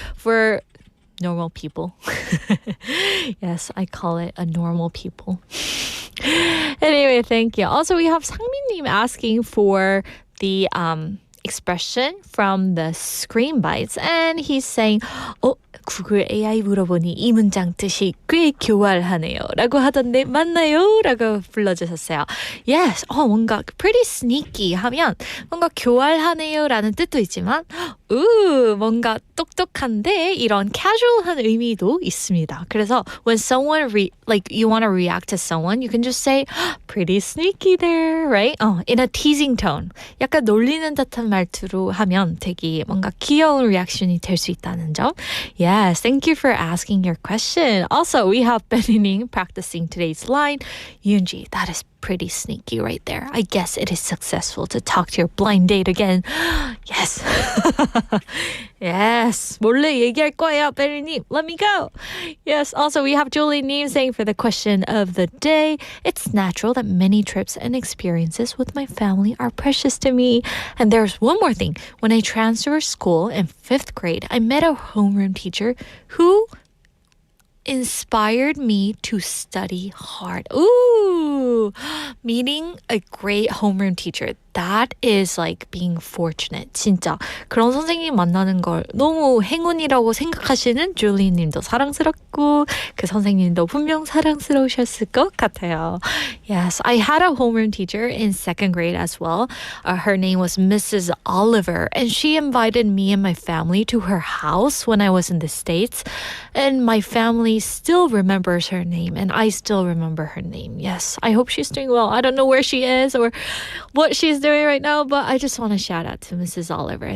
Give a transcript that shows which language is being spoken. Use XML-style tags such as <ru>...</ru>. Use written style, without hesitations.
<en>For normal people. Yes, I call it a normal people. Anyway, thank you. Also, we have 상민님 asking for the expression from the Screen Bites, and he's saying,</en> <ko>구글 AI 물어보니 이 문장 뜻이 꽤 교활하네요 라고 하던데 맞나요? 라고 불러주셨어요. Yes, 뭔가 pretty sneaky 하면 뭔가 교활하네요 라는 뜻도 있지만 뭔가 똑똑한데 이런 casual한 의미도 있습니다.</ko> <en>그래서 when someone like you want to react to someone, you can just say pretty sneaky there, right? In a teasing tone.</en> <ko>약간 놀리는 듯한 말투로 하면 되게 뭔가 귀여운 리액션이 될 수 있다는 점.</ko> <en>Yes, thank you for asking your question. Also, we have Benning practicing today's line. Yoonji, that is pretty sneaky right there. I guess it is successful to talk to your blind date again. Yes. Yes.</en> <ko>몰래 얘기할 거예요, Benning.</ko> <en>Let me go. Yes. Also, we have Julie Neem saying for the question of the day, it's natural that many trips and experiences with my family are precious to me. And there's one more thing. When I transferred school in 5th grade, I met a homeroom teacher who inspired me to study hard. Ooh, meeting a great homeroom teacher. That is like being fortunate.</en> <ko>진짜 그런 선생님 만나는 걸 너무 행운이라고 생각하시는 줄리 님도 사랑스럽고 그 선생님도 분명 사랑스러우셨을 것 같아요.</ko> <en>Yes, I had a homeroom teacher in 2nd grade as well. Her name was Mrs. Oliver, and she invited me and my family to her house when I was in the States. And my family still remembers her name, and I still remember her name. Yes, I hope she's doing well. I don't know where she is or what she's doing right now, but I just want to shout out to Mrs. Oliver.</en>